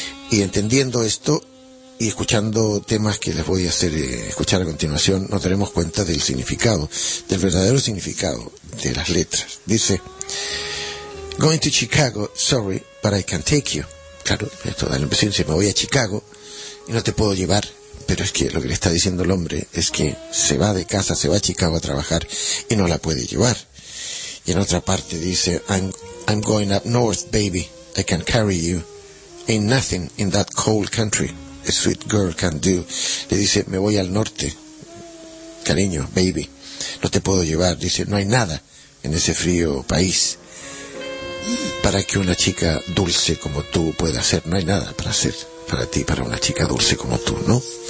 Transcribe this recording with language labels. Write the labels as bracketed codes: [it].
[es] Y entendiendo esto y escuchando temas que les voy a hacer escuchar a continuación, nos daremos cuenta del significado, del verdadero significado de las letras. Dice: [en] Going to Chicago, sorry, but I can't take you. [es] Claro, esto da la impresión, si me voy a Chicago y no te puedo llevar, pero es que lo que le está diciendo el hombre es que se va de casa, se va a Chicago a trabajar y no la puede llevar. Y en otra parte dice, [en] I'm going up north, baby, I can carry you. Ain't nothing in that cold country a sweet girl can do. [es] Le dice, me voy al norte, cariño, baby, no te puedo llevar. Dice, no hay nada en ese frío país para que una chica dulce como tú pueda hacer. No hay nada para hacer para ti, para una chica dulce como tú, ¿no?